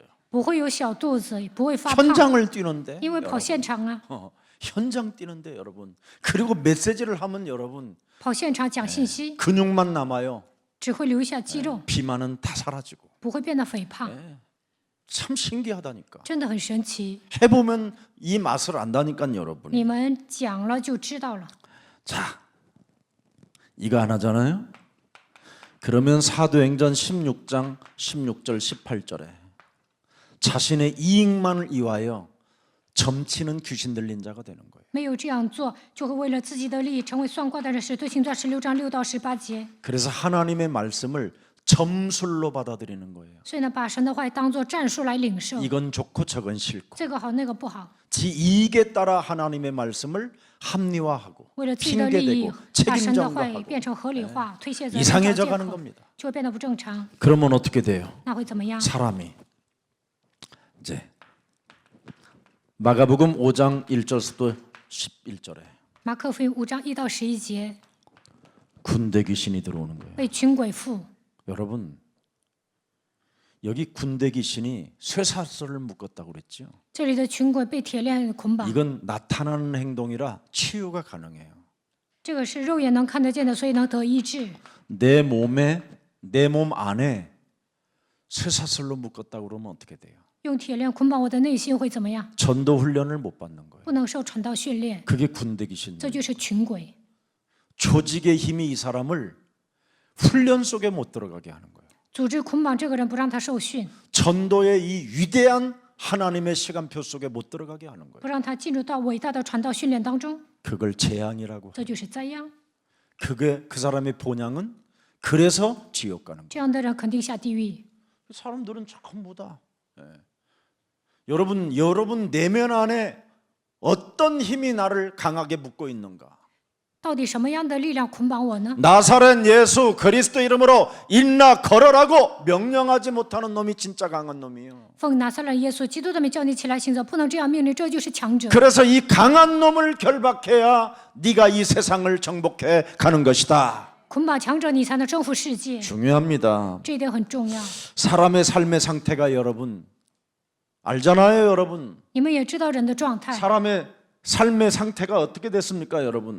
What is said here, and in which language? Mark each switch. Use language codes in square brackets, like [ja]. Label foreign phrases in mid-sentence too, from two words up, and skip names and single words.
[zh] 不会有小肚子，不会发胖， [ko] 현장을 뛰는데 [zh] 因为跑现场啊， [ko] 현장 뛰는데 여러분. 그리고 메시지를 하면 여러분 [zh] 跑现场讲信息， [ko] 근육만 남아요. [zh] 只会留下肌肉， [ko] 비만은 다 사라지고. [zh] 不会变得肥胖， [ko] 참 신기하다니까. [zh] 真的很神奇。 [ko] 해보면 이 맛을 안다니까 여러분. [zh] 你们讲了就知道了。 [ko] 자, 이거 하나잖아요. 그러면 사도행전 16장 16절 18절에 자신의 이익만을 위하여 점치는 귀신 들린 자가 되는 거예요. [zh] 没有这样做，就会为了自己的利益成为算卦的人。使徒行传16章6到18节。 [ko] 그래서 하나님의 말씀을 점술로 받아들이는 거예요. [zh] 所以呢，把神的话当作战术来领受， [ko] 이건 좋고 저건 싫고 [zh] 这个好那个不好， [ko] 지 이익에 따라 하나님의 말씀을 합리화하고 [zh] 为了自己的利益 [ko] 핑계대고 ， [zh] 把神的话 [ko] 책임전가하고 [zh] 变成合理化，推卸责任，找 [ko] 이상해져 [zh] 借 [ko] 가는 [zh] 口， [ko] 겁니다. [zh] 就会变得不正常。 [ko] 그러면 어떻게 돼요? [zh] 那会怎么样？ [ko] 사람이 이제 마가복음 5장 1절부터 11절에 [zh] 马可福音5章1到11节， [ko] 군대 귀신이 들어오는 거예요. [zh] 被群鬼附。 [ko] 여러분 여기 군대 귀신이 쇠사슬을 묶었다고 그랬죠. [zh] 这里的群鬼被铁链捆绑， [ko] 이건 나타나는 행동이라 치유가 가능해요. [zh] 这个是肉眼能看得见的，所以能得医治。 [ko] 내 몸 안에 쇠사슬로 묶었다고 그러면 어떻게 돼요? [zh] 用铁链捆绑我的内心会怎么样？ [ko] 전도 훈련을 못 받는 거예요. [zh] 不能受传道训练， [ko] 그게 군대 귀신. [zh] 这就是群鬼。 [ko] 조직의 힘이 이 사람을 훈련 속에 못 들어가게 하는 거예요. [zh] 组织捆绑这个人，不让他受训， [ko] 전도의 이 위대한 하나님의 시간표 속에 못 들어가게 하는 거예요. [zh] 不让他进入到伟大的传道训练当中， [ko] 그걸 재앙이라고. [zh] 这就是灾殃。 [ko] 그게 그 사람의 본향은 그래서 지옥 가는 거예요. [zh] 这样的人肯定下地狱。 [ko] 사람들은 전부다. 여러분 내면 안에 어떤 힘이 나를 강하게 묶고 있는가? [zh] 到底什么样的力量捆绑我呢？ [ko] 나사렛 예수 그리스도 이름으로 일나 걸어라고 명령하지 못하는 놈이 진짜 강한 놈이에요. [zh] 奉拿撒勒耶稣基督的名叫你起来行走，不能这样命令，这就是强者。 [ko] 그래서 이 강한 놈을 결박해야 네가 이 세상을 정복해 가는 것이다. [zh] 捆绑强者，你才能征服世界。 [ko] 중요합니다. [zh] 这一点很重要。 [ko] 사람의 삶의 상태가 여러분 알잖아요, 여러분. [zh] 你们也知道人的状态， [ko] 사람의 삶의 상태가 어떻게 됐습니까, 여러분?